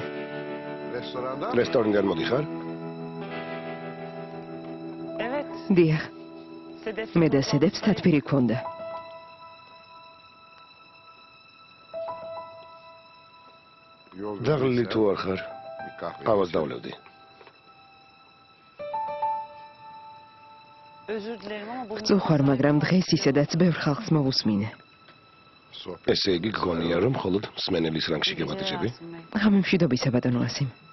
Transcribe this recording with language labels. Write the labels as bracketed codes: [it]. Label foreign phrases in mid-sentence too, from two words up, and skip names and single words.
[ka] რესტორნიდან მოდიხარ? Evet. დიახ, Sedef. მე და სედებს თათბირი გქონდა. დაღლილი თუ არ ხარ? ყავას დავლევდი. [tr] Özür dilerim ama bugün... [ka] წუხარ, მაგრამ დღეს ისედაც ბევრ ხალხს მოვუსმინე. ესე იგი გქონია რომ მხოლოდ მსმენელის რანგში გევატიჭები? ღამე მშვიდობისა ბატონო ასიმ.